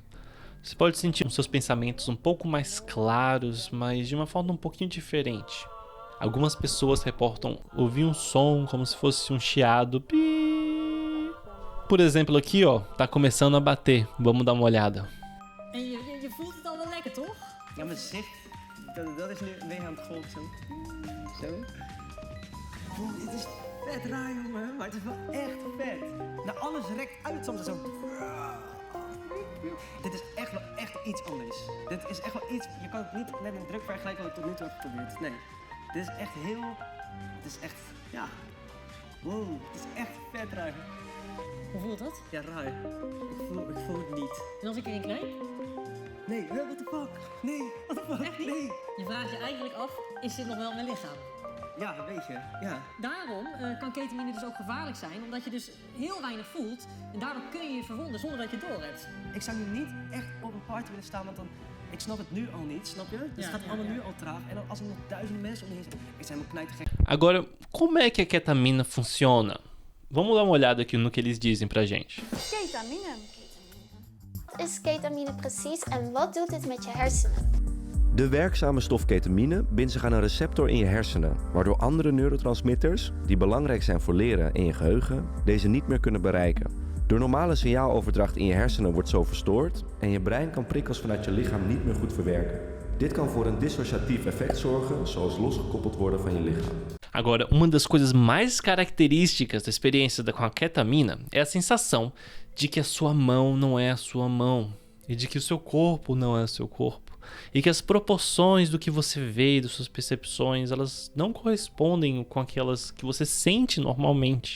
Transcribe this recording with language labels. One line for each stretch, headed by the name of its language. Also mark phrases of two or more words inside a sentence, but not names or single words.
Portuguese: Você pode sentir os seus pensamentos um pouco mais claros, mas de uma forma um pouquinho diferente. Algumas pessoas reportam ouvir um som como se fosse um chiado. Por exemplo, aqui ó, tá começando a bater. Vamos dar uma olhada.
Dutch: En je voelt het al wel lekker, toch? Ja, maar zeg, dat is nu weer aan het golven zo. Zo. Wow, dit is vet raar, jongen, maar het is wel echt vet. Nou, alles rekt uit soms zo. Dit is echt wel iets anders. Dit is echt wel iets, je kan het niet met een druk vergelijken wat ik tot nu toe heb geprobeerd. Nee, dit is echt heel, het is echt, ja. Wow, het is echt vet raar. Hoe voelt dat? Ja, raar. Ik voel het niet. En als ik erin knijp? Nee,
English: what the fuck? Nee, what the fuck?
Dutch: Echt niet? Nee. Je vraagt je eigenlijk af, is dit nog wel mijn lichaam? Ja, een beetje, ja. Daarom kan ketamine dus ook gevaarlijk zijn, omdat je dus heel weinig voelt. En daardoor kun je je verwonden zonder dat je het door hebt. Ik zou nu niet echt op een party willen staan, want dan... Ik snap het nu al niet, snap je? Dus het gaat allemaal nu al traag. En dan als er nog duizenden mensen om me heen zijn, ik zijn helemaal knijtergek.
Portuguese: Agora, como é que a ketamina funciona? Vamos dar uma olhada aqui no que eles dizem pra gente.
Dutch: Ketamine. Wat is ketamine precies en wat doet het met je hersenen? De werkzame stof ketamine bindt zich aan een receptor in je hersenen, waardoor andere neurotransmitters, die belangrijk zijn voor leren en je geheugen, deze niet meer kunnen bereiken. De normale signaaloverdracht in je hersenen wordt zo verstoord en je brein kan prikkels vanuit je lichaam niet meer goed verwerken. Dit kan voor een dissociatief effect zorgen, zoals losgekoppeld worden van je lichaam.
Portuguese: Agora, uma das coisas mais características da experiência com a ketamina é a sensação de que a sua mão não é a sua mão e de que o seu corpo não é o seu corpo e que as proporções do que você vê e das suas percepções, elas não correspondem com aquelas que você sente normalmente.